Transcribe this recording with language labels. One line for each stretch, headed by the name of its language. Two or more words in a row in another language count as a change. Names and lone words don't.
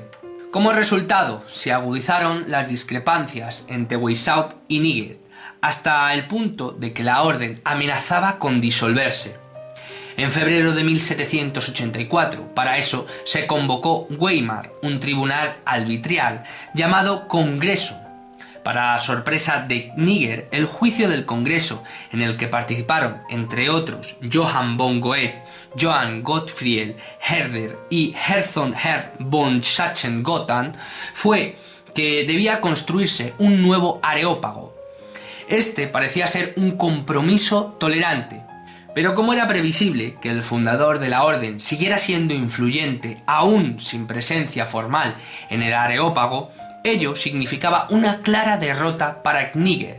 Spanish: Como resultado, se agudizaron las discrepancias entre Weishaupt y Nigger, hasta el punto de que la orden amenazaba con disolverse. En febrero de 1784, para eso, se convocó Weimar, un tribunal arbitrial llamado Congreso. Para sorpresa de Nigger, el juicio del Congreso, en el que participaron, entre otros, Johann von Goethe, Johann Gottfried Herder y Herzog von Sachsen-Gotha, fue que debía construirse un nuevo areópago. Este parecía ser un compromiso tolerante, pero como era previsible que el fundador de la orden siguiera siendo influyente aún sin presencia formal en el areópago, ello significaba una clara derrota para Nigger.